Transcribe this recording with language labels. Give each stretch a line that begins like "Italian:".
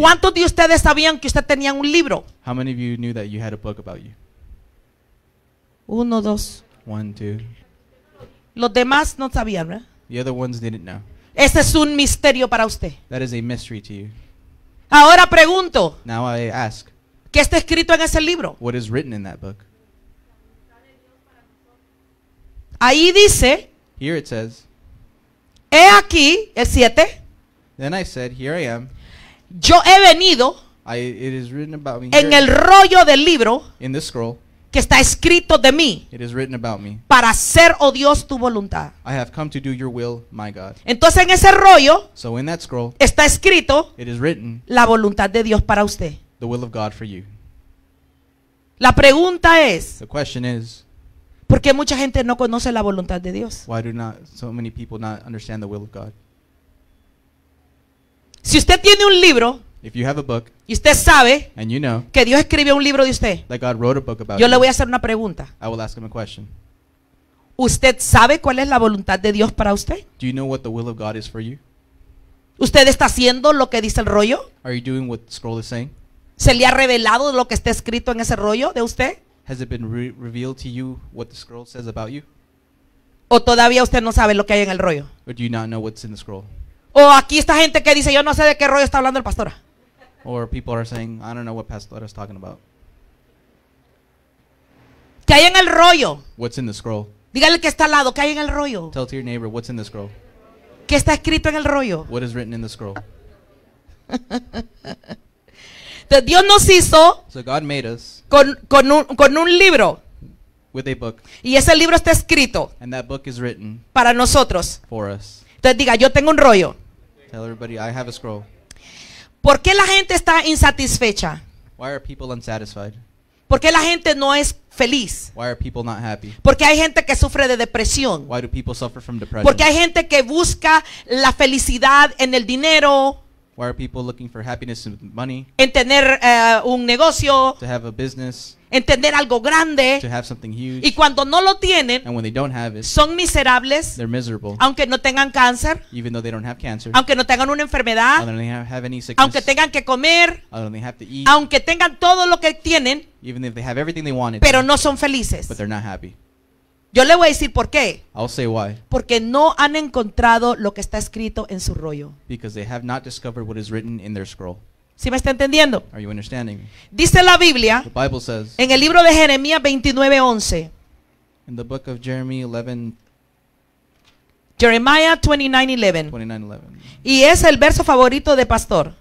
Spanish: ¿Cuántos de ustedes sabían que usted tenía un libro?
English: How many of you knew that you had a book about you?
Spanish: 1, 2.
English: 1, 2.
Spanish: Los demás no sabían, ¿verdad?
English: The other ones didn't know.
Spanish: Ese es un misterio para usted.
English: That is a mystery to you.
Spanish: Ahora pregunto,
English: Now I ask,
Spanish: ¿qué está escrito en ese libro?
English: what is written in that book?
Spanish: Ahí dice,
English: Here it says,
Spanish: he aquí, el 7,
English: then I said, here I am.
Spanish: yo he venido
English: It is written about me
Spanish: en
English: here
Spanish: el rollo del libro
English: in the scroll.
Spanish: que está escrito de mí
English: It is written about me.
Spanish: para hacer, oh Dios, tu voluntad.
English: I have come to do your will, my God.
Spanish: Entonces en ese rollo
English: So in that scroll,
Spanish: está escrito
English: it is written
Spanish: la voluntad de Dios para usted.
English: the will of God for you.
Spanish: La pregunta es,
English: The question is,
Spanish: ¿por qué mucha gente no conoce la voluntad de Dios?
English: why do not so many people not understand the will of God?
Spanish: Si usted tiene un libro
English: If you have a book
Spanish: y usted sabe
English: and you know
Spanish: que Dios escribió un libro de usted,
English: that God wrote a book about
Spanish: yo le
English: you,
Spanish: voy a hacer una pregunta.
English: I will ask him a question.
Spanish: ¿Usted sabe cuál es la voluntad de Dios para usted?
English: Do you know what the will of God is for you?
Spanish: ¿Usted está haciendo lo que dice el rollo?
English: Are you doing what the scroll is saying?
Spanish: ¿Se le ha revelado lo que está escrito en ese rollo de usted?
English: Has it been revealed to you what the scroll says about you?
Spanish: ¿O todavía usted no sabe lo que hay en el rollo?
English: Or do you not know what's in the scroll?
Spanish: ¿O aquí está gente que dice, yo no sé de qué rollo está hablando el pastor?
English: Or people are saying, I don't know what Pastor Letta is talking about.
Spanish: ¿Qué hay en el rollo?
English: What's in the scroll?
Spanish: Dígale que está al lado, ¿qué hay en el rollo?
English: Tell to your neighbor, what's in the scroll?
Spanish: ¿Qué está escrito en el rollo?
English: What is written in the scroll?
Spanish: Entonces, Dios nos hizo
English: So God made us
Spanish: con un libro.
English: with a book,
Spanish: Y ese libro está escrito
English: and that book is written
Spanish: para nosotros.
English: for us.
Spanish: Entonces diga, yo tengo un rollo.
English: Tell everybody, I have a scroll.
Spanish: ¿Por qué la gente está insatisfecha?
English: Why are people unsatisfied?
Spanish: ¿Por qué la gente no es feliz?
English: Why are people not happy?
Spanish: Porque hay gente que sufre de depresión.
English: Why do people suffer from depression?
Spanish: Porque hay gente que busca la felicidad en el dinero,
English: Why are people looking for happiness in money,
Spanish: en tener un negocio,
English: to have a business,
Spanish: en tener algo
English: to
Spanish: grande.
English: have something huge?
Spanish: Y cuando no lo tienen,
English: And when they don't have it,
Spanish: son miserables,
English: they're miserable,
Spanish: aunque no tengan cáncer,
English: even though they don't have cancer,
Spanish: aunque no tengan una enfermedad,
English: other than they have any sickness,
Spanish: aunque tengan que comer,
English: other than they have to eat,
Spanish: aunque tengan todo lo que tienen,
English: even if they have everything they wanted,
Spanish: pero no son felices.
English: but they're not happy.
Spanish: Yo le voy a decir por qué.
English: I'll say why.
Spanish: Porque no han encontrado lo que está escrito en su rollo.
English: Because they have not discovered what is written in their scroll.
Spanish: ¿Sí me está entendiendo?
English: Are you understanding me?
Spanish: Dice la Biblia
English: The Bible says
Spanish: en el libro de Jeremías 29:11.
English: in the book of Jeremy 11, Jeremiah 29:11. 29:11.
Spanish: Y es el verso favorito de pastor.